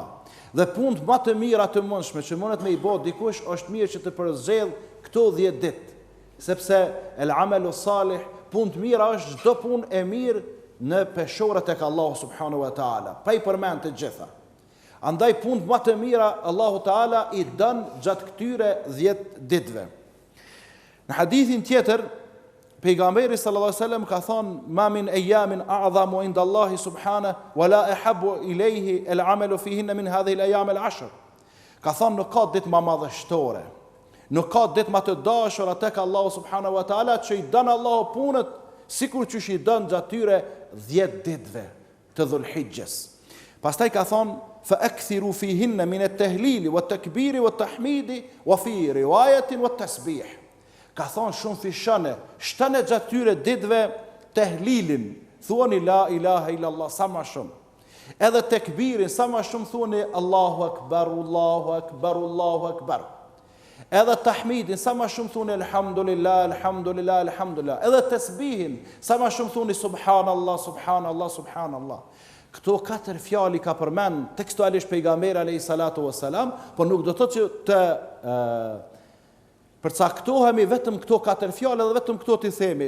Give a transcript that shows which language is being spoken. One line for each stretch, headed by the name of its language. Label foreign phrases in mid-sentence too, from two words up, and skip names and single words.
Albanian: Dhe punë më të mira të mundshme që mundet me i bë dikush është mirë që të përzgjedh këto 10 ditë, sepse
Arabic: العمل الصالح,
Albanian: punë të mira është çdo punë e mirë në peshore tek Allahu
Arabic: سبحانه وتعالى,
Albanian: pa i përmend të gjitha. Andaj punë më të mira Allahu Teala i dën gjatë këtyre 10 ditëve. Në hadithin tjetër pejgamberi
Arabic: صلى الله عليه وسلم
Albanian: ka thonë
Arabic: ما من أيام أعظم عند الله سبحانه ولا أحب إليه العمل فيهن من هذه الأيام العشر.
Albanian: Ka thonë nuk ka ditë më madhështore, nuk ka ditë më të dashura tek Allahu
Arabic: سبحانه وتعالى
Albanian: që i dën Allahu punët sikur që i dën gjatë tyre 10 ditëve të Dhulhijjes. Pastaj ka thonë
Arabic: فأكثروا فيهن من التهليل والتكبير والتحميد وفي رواية والتسبيح.
Albanian: Ka thonë shumë fishane, shtane gjatë tyre ditëve tehlilin, thuani
Arabic: لا إله إلا الله
Albanian: sa ma shumë. Edhe tekbirin, sa ma shumë thuani
Arabic: الله أكبر، الله أكبر، الله أكبر.
Albanian: Edhe tahmidin, sa ma shumë thuani
Arabic: الحمد لله، الحمد لله، الحمد لله.
Albanian: Edhe tasbihin, sa ma shumë thuani
Arabic: سبحان الله، سبحان الله، سبحان الله.
Albanian: Këto 4 fjali ka përmend tekstualisht pejgamberi
Arabic: عليه الصلاة والسلام,
Albanian: por nuk do të thotë që të përcaktohemi vetëm këto 4 fjalë dhe vetëm këto t'i themi.